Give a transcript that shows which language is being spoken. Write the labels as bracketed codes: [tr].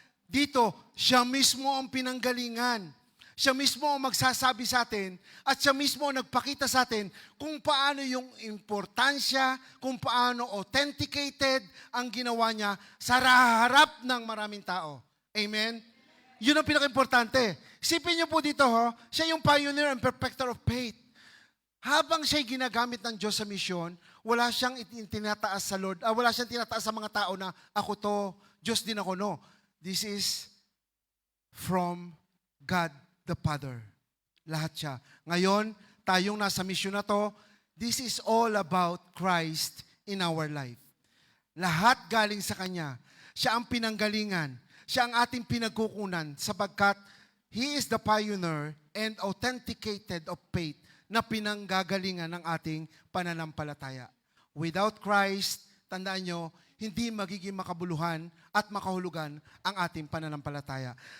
[tl] Dito, siya mismo ang pinanggalingan. Siya mismo ang magsasabi sa atin at siya mismo ang nagpakita sa atin kung paano yung importansya, kung paano authenticated ang ginawa niya sa harap ng maraming tao. Amen? Yun ang pinaka-importante. Isipin niyo po dito, siya yung [en] pioneer and perfecter of faith. [tl] Habang siya'y ginagamit ng Diyos sa misyon, wala siyang tinataas sa Lord, wala siyang tinataas sa mga tao na ako to, Diyos din ako, no. [en] This is from God the Father. [tl] Lahat siya. Ngayon, tayong nasa mission na to, [en] this is all about Christ in our life. [tl] Lahat galing sa Kanya. Siya ang pinanggalingan. Siya ang ating pinagkukunan sapagkat [en] He is the pioneer and authenticated of faith [tl] na pinanggagalingan ng ating pananampalataya. [en] Without Christ, [tl] tandaan nyo, hindi magiging makabuluhan at makahulugan ang ating pananampalataya.